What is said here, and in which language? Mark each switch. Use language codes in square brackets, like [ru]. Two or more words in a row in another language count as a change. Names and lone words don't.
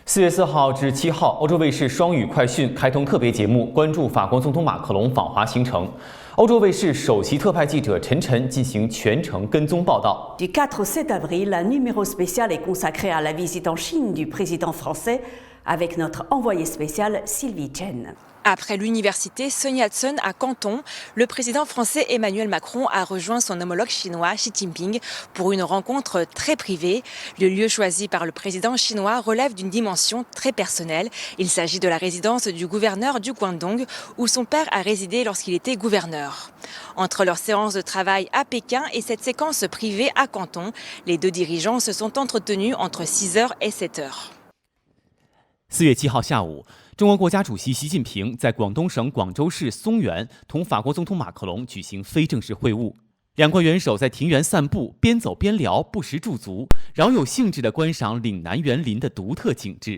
[zh] 4月4号至7号，欧洲卫视双语快讯开通特别节目，关注法国总统马克龙访华行程。欧洲卫视首席特派记者陈晨进行全程跟踪报道。 [fr] Du 4 au 7 avril, un numéro spécial est consacré à la visite en Chine du président français avec notre envoyé spécial Sylvie Chen. Après l'université Sun Yat-sen à Canton, le président français Emmanuel Macron a rejoint son homologue chinois Xi Jinping pour une rencontre très privée. Le lieu choisi par le président chinois relève d'une dimension très personnelle. Il s'agit de la résidence du gouverneur du Guangdong, où son père a résidé lorsqu'il était gouverneur. Entre leur séance de travail à Pékin et cette séquence privée à Canton, les deux dirigeants se sont entretenus entre 6h et 7h. [zh] 4月7号下午，中国国家主席习近平在广东省广州市松原同法国总统马克龙举行非正式会晤。两国元首在庭园散步，边走边聊，不时驻足，饶有兴致地观赏岭南园林的独特景致。